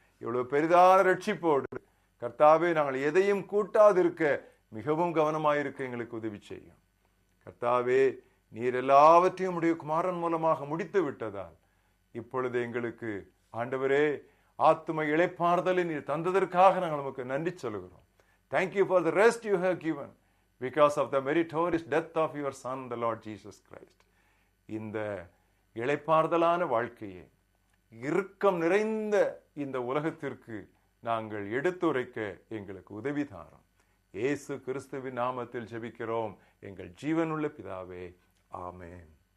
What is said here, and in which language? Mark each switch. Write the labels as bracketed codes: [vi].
[ta] இவ்வளவு பெரிதான ரட்சிப்போடு கர்த்தாவே, நாங்கள் எதையும் கூட்டாதிருக்க மிகவும் கவனமாயிருக்க எங்களுக்கு உதவி செய்யும். கர்த்தாவே, நீர் எல்லாவற்றையும் உடைய குமாரன் மூலமாக முடித்து விட்டதால் இப்பொழுது எங்களுக்கு ஆண்டவரே ஆத்தும இளைப்பாறுதலை நீர் தந்ததற்காக நாங்கள் நமக்கு நன்றி சொல்கிறோம். [en] Thank you for the rest you have given because of the meritorious death of your son, the Lord Jesus Christ. [ta] இந்த இளைப்பாறுதலான வாழ்க்கையை இறுக்கம் நிறைந்த இந்த உலகத்திற்கு நாங்கள் எடுத்துரைக்க எங்களுக்கு உதவி தாரும். இயேசு கிறிஸ்துவின் நாமத்தில் ஜெபிக்கிறோம் எங்கள் ஜீவனுள்ள பிதாவே, ஆமென்.